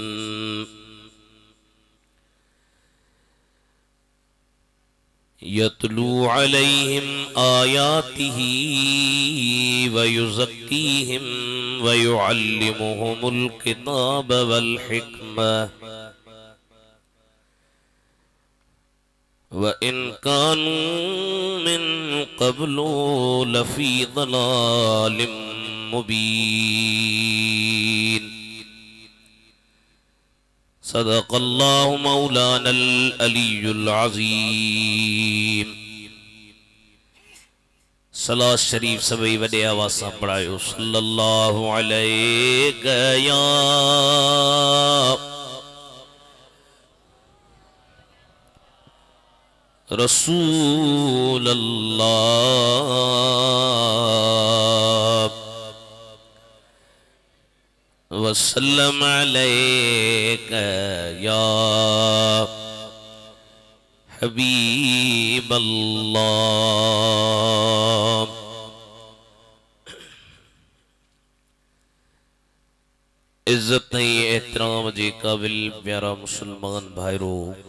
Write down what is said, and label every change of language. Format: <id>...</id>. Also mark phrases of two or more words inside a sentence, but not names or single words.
<ar>يتلو عليهم آياته ويزكيهم ويعلمهم الكتاب والحكمة وإن كانوا من قبل لفي ضلال مبين. صدق الله مولانا العلي العظيم.</ar> <sd>सलात शरीफ सभी वडे आवाज़ सां पढ़ायो।</sd> <ar>صلى الله عليه يا رسول الله وسلم عليك يا حبيب الله.</ar> <sd>इज्जत एहतराम जे काबिल प्यारा मुसलमान भाईरो,</sd>